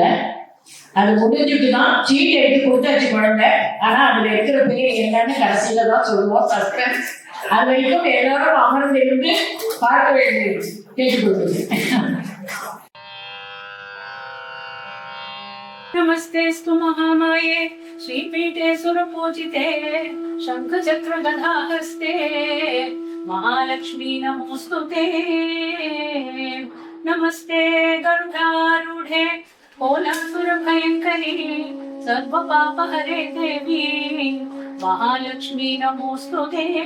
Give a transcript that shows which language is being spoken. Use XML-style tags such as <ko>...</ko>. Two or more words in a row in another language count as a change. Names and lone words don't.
<ta>அது முடிஞ்சுட்டு தான் சீட் எடுத்து கொடுத்தாச்சு குழந்தை. ஆனா அதுல இருக்கிற பேர் என்னன்னு கடைசியில தான் சொல்லுவோம். சஸ்பென்ஸ். அது வரைக்கும் எல்லாரும் அமர்ந்து இருந்து பார்க்க வேண்டியது கேட்டுக்கொள்வது.</ta> <sa>नमस्तेस्तु महामाये श्रीपीठे सुरपूजिते शंखचक्र गदाहस्ते महालक्ष्मी नमोस्तुते नमस्ते गरुडारूढे कोलासुरभयङ्करी सर्वपापहरे देवी महालक्ष्मी नमोस्तुते.</sa>